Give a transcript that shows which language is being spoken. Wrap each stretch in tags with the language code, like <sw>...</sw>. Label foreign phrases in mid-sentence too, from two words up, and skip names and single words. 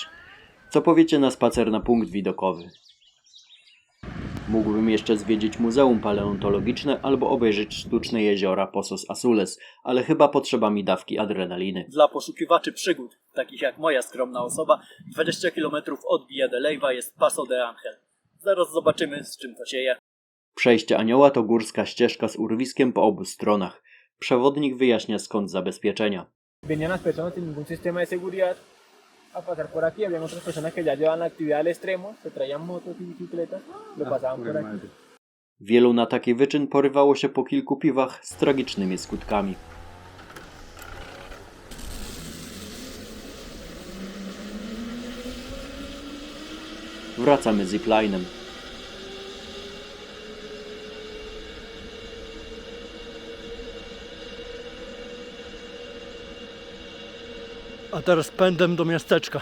<pl>Co powiecie na spacer na punkt widokowy? Mógłbym jeszcze zwiedzić muzeum paleontologiczne albo obejrzeć sztuczne jeziora Pozos Azules, ale chyba potrzeba mi dawki adrenaliny. Dla poszukiwaczy przygód, takich jak moja skromna osoba, 20 km od Villa de Leyva jest Paso de Ángel. Zaraz zobaczymy, z czym to się je. Przejście Anioła to górska ścieżka z urwiskiem po obu stronach. Przewodnik wyjaśnia skąd zabezpieczenia.</pl> <es>Venían las personas sin ningún sistema de seguridad a pasar por aquí. Habían otras personas que ya llevaban la actividad al extremo, se traían motos y bicicletas, lo pasaban por aquí.</es> <pl>Wielu na taki wyczyn porywało się po kilku piwach z tragicznymi skutkami. Wracamy ziplinem. A teraz pędem do miasteczka.</pl>